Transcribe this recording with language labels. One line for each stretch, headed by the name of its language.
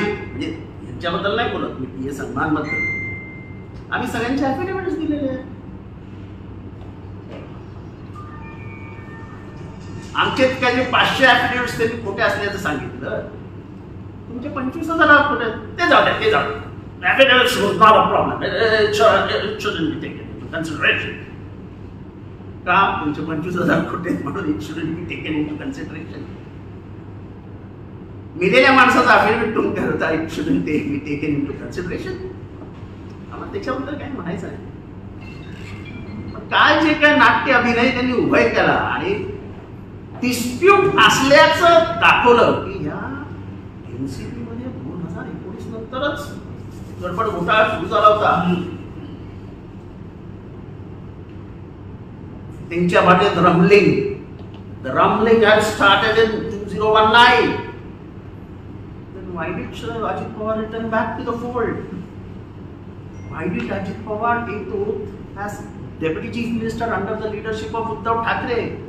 Marathi: म्हणजे ह्यांच्याबद्दल नाही बोलत मी, हे सन्मान बद्दल आम्ही सगळ्यांचे ऍफिडेव्हिट्स दिलेले आहेत. आमचे काही 500 ऍफिडेव्हिट्स त्यांनी खोटे असल्याचं सांगितलं. तुमचे 25,000 खोटे ते जाऊ द्या, ते जाऊ द्या.
English: Affidavits was not a problem. It shouldn't be taken into consideration.
Marathi: का तुमचे 25,000 खोटे म्हणून
English: it shouldn't be taken into consideration.
Marathi: मेलेल्या माणसाचा अफिडेव्हिट तुम्ही करता
English: it shouldn't be taken into consideration.
Marathi: आम्हाला त्याच्याबद्दल काही म्हणायचं नाही. पण काय जे काय नाट्य अभिनय त्यांनी उभय केला आणि डिस्प्यूट असल्याचं दाखवलं की ह्या एनसीपी मध्ये 2019 नंतरच गडबड घोटाळा सुरू झाला होता. त्यांच्या भाषेत
English: the rumbling had started in 2019. Then why did Ajit Pawar return back to the fold? Why did Ajit Pawar take the oath as Deputy Chief Minister under the leadership of Uddhav Thackeray?